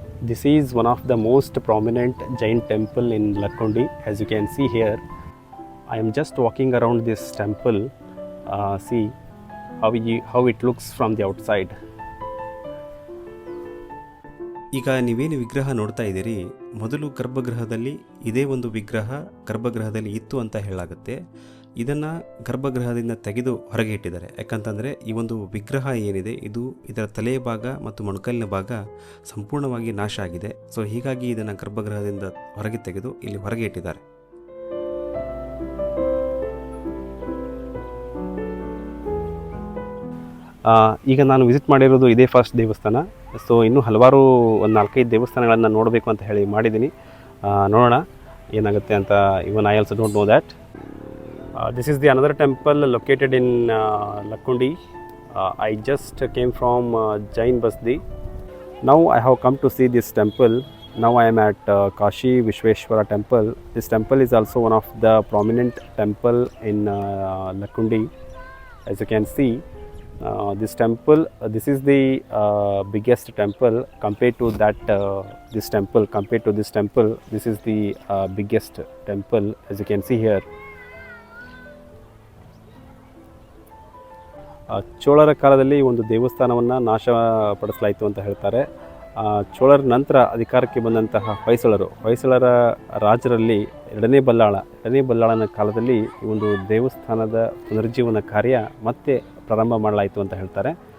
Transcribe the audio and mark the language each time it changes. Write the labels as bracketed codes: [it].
[en] This is one of the most prominent Jain temple in Lakkundi. As you can see here, I am just walking around this temple. See how it looks from the outside. [kn] ಈಗ ನೀವೇನು ವಿಗ್ರಹ ನೋಡ್ತಾ ಇದ್ದೀರಿ, ಮೊದಲು ಗರ್ಭಗೃಹದಲ್ಲಿ ಇದೇ ಒಂದು ವಿಗ್ರಹ ಗರ್ಭಗೃಹದಲ್ಲಿ ಇತ್ತು ಅಂತ ಹೇಳಾಗುತ್ತೆ. ಇದನ್ನು ಗರ್ಭಗೃಹದಿಂದ ತೆಗೆದು ಹೊರಗೆ ಇಟ್ಟಿದ್ದಾರೆ. ಯಾಕಂತಂದರೆ ಈ ಒಂದು ವಿಗ್ರಹ ಏನಿದೆ ಇದು ಇದರ ತಲೆಯ ಭಾಗ ಮತ್ತು ಮೊಣಕಲ್ಲಿನ ಭಾಗ ಸಂಪೂರ್ಣವಾಗಿ ನಾಶ ಆಗಿದೆ. ಸೊ ಹೀಗಾಗಿ ಇದನ್ನು ಗರ್ಭಗೃಹದಿಂದ ಹೊರಗೆ ತೆಗೆದು ಇಲ್ಲಿ ಹೊರಗೆ ಇಟ್ಟಿದ್ದಾರೆ. ಈಗ ನಾನು ವಿಸಿಟ್ ಮಾಡಿರೋದು ಇದೇ ಫಸ್ಟ್ ದೇವಸ್ಥಾನ. ಸೊ ಇನ್ನೂ ಹಲವಾರು ಒಂದು 4-5 ದೇವಸ್ಥಾನಗಳನ್ನು ನೋಡಬೇಕು ಅಂತ ಹೇಳಿ ಮಾಡಿದ್ದೀನಿ. ನೋಡೋಣ ಏನಾಗುತ್ತೆ ಅಂತ. [en] Even I also don't know that. This is the another temple located in Lakkundi. I just came from Jain Basti. Now I have come to see this temple. Now I am at Kashi Vishweshwara temple. This temple is also one of the prominent temple in Lakkundi. As you can see, this temple, this is the biggest temple compared to that this temple. Compared to this temple, this is the biggest temple, as you can see here. [kn] ಚೋಳರ ಕಾಲದಲ್ಲಿ ಈ ಒಂದು ದೇವಸ್ಥಾನವನ್ನು ನಾಶಪಡಿಸಲಾಯಿತು ಅಂತ ಹೇಳ್ತಾರೆ. ಚೋಳರ ನಂತರ ಅಧಿಕಾರಕ್ಕೆ ಬಂದಂತಹ ಹೊಯ್ಸಳರ ರಾಜರಲ್ಲಿ ಎರಡನೇ ಬಲ್ಲಾಳನ ಕಾಲದಲ್ಲಿ ಈ ಒಂದು ದೇವಸ್ಥಾನದ ಪುನರುಜ್ಜೀವನ ಕಾರ್ಯ ಮತ್ತೆ ಪ್ರಾರಂಭ ಮಾಡಲಾಯಿತು ಅಂತ ಹೇಳ್ತಾರೆ.